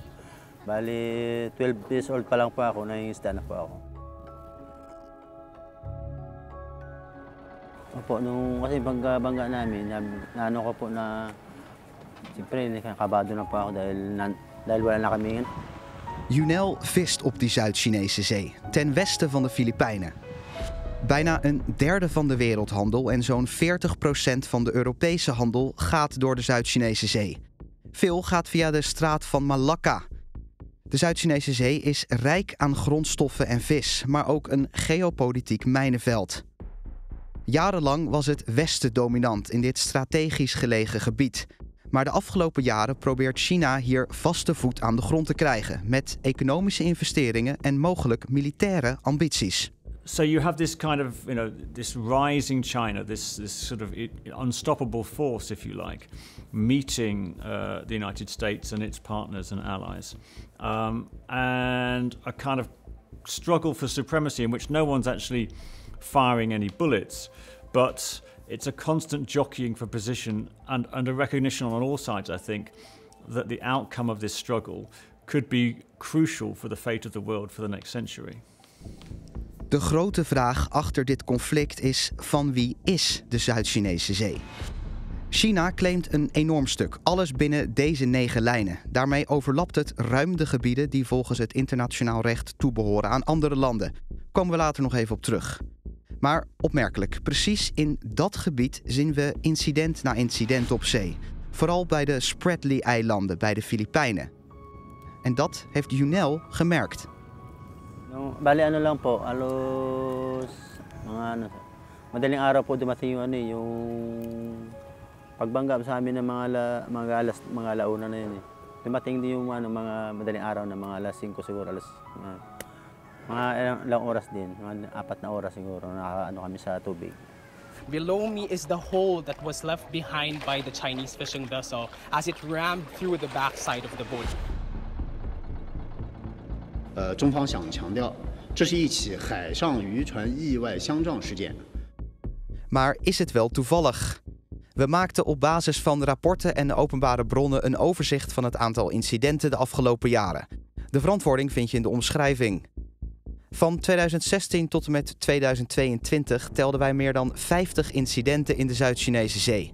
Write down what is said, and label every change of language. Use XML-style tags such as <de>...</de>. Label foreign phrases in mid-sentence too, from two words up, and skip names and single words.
<tl>Bali, 12 years old pa lang po ako, nangingisda na po ako. Opo, nung kasi bangga namin, naano ko po na, siyempre, nakabado na po ako dahil wala na kami.</tl> <nl>Junel vist op die Zuid-Chinese Zee, ten westen van de Filipijnen. Bijna een derde van de wereldhandel en zo'n 40% van de Europese handel gaat door de Zuid-Chinese Zee. Veel gaat via de straat van Malacca. De Zuid-Chinese Zee is rijk aan grondstoffen en vis, maar ook een geopolitiek mijnenveld. Jarenlang was het Westen dominant in dit strategisch gelegen gebied. Maar de afgelopen jaren probeert China hier vaste voet aan de grond te krijgen, met economische investeringen en mogelijk militaire ambities.</nl> <en>So you have this kind of, this rising China, this sort of unstoppable force, if you like, meeting the United States and its partners and allies, and a kind of struggle for supremacy in which no one's actually firing any bullets, but it's a constant jockeying for position and a recognition on all sides, I think, that the outcome of this struggle could be crucial for the fate of the world for the next century.</en> <nl>De grote vraag achter dit conflict is: van wie is de Zuid-Chinese Zee? China claimt een enorm stuk, alles binnen deze 9 lijnen. Daarmee overlapt het ruim de gebieden die volgens het internationaal recht toebehoren aan andere landen. Komen we later nog even op terug. Maar opmerkelijk, precies in dat gebied zien we incident na incident op zee. Vooral bij de Spratly-eilanden, bij de Filipijnen. En dat heeft Junel gemerkt.</nl> <tl>Bali ano lang po, madaling araw po dumating yung pagbangga sa amin ng mga alauna na yun eh. Dumating din yung mga madaling araw na mga alas 5 siguro, mga ilang oras din, mga 4 na oras siguro na kami sa tubig.</tl> <en>Below me is the hole that was left behind by the Chinese fishing vessel as it rammed through the backside of the boat.</en> <zh>中方想强调，这是一起海上渔船意外相撞事件。</zh> <nl>Maar is het wel toevallig? We maakten op basis van rapporten en openbare bronnen een overzicht van het aantal incidenten de afgelopen jaren. De verantwoording vind je in de omschrijving. Van 2016 tot en met 2022 telden wij meer dan 50 incidenten in de Zuid-Chinese Zee.</nl>